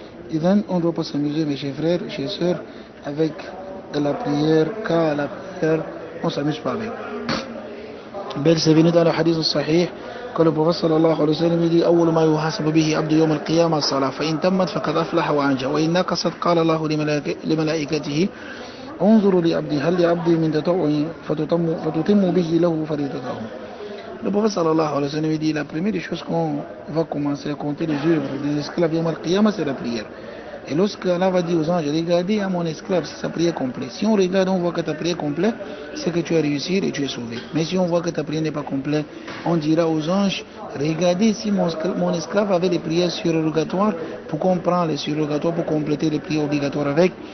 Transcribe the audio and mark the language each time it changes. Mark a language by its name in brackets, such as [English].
[French] Et donc, on ne doit pas s'amuser, mes chers frères, chers sœurs, avec de la prière, car la prière, on ne s'amuse pas avec. [Arabic] بل [French] c'est venu dans le hadith sahih que le prophète sallallahu alayhi wa sallam dit [Arabic] أول ما يحاسب به عبد يوم القيامة الصلاة فإن تمت فقد أفلح وأنجى وإن نقصت قال الله لملائكته انظروا لعبدي هل لعبدي من تطوع فتتم به له فريضته. [French] Le prophète sallallahu alayhi wa sallam dit la première des choses qu'on va commencer à compter les œuvres des esclaves yawm al-qiyamah c'est la prière. Et lorsque Allah va dire aux anges, regardez à mon esclave si sa prière est complète. Si on regarde, on voit que ta prière est complète, c'est que tu as réussi et tu es sauvé. Mais si on voit que ta prière n'est pas complète, on dira aux anges, regardez si mon esclave avait les prières surrogatoires, pourquoi on prend les surrogatoires pour compléter les prières obligatoires avec.